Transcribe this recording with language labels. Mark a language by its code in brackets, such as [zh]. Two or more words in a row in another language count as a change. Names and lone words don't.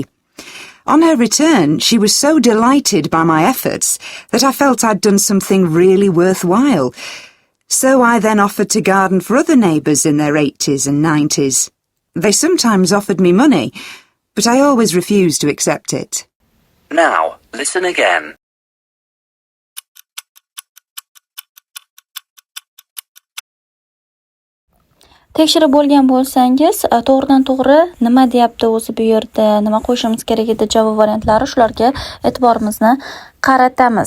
[en] On her return, she was so delighted by my efforts that I felt I'd done something really worthwhile. So I then offered to garden for other neighbours in their 80s and 90s. They sometimes offered me money, but I always refused to accept it. Now, listen again. [uz] Tekshirib bo'lgan bo'lsangiz, to'g'ridan to'g'ri nima deyapti o'zi bu yerda, nima qo'yishimiz kerak edi javob variantlari, shularga e'tiborimizni qaratamiz.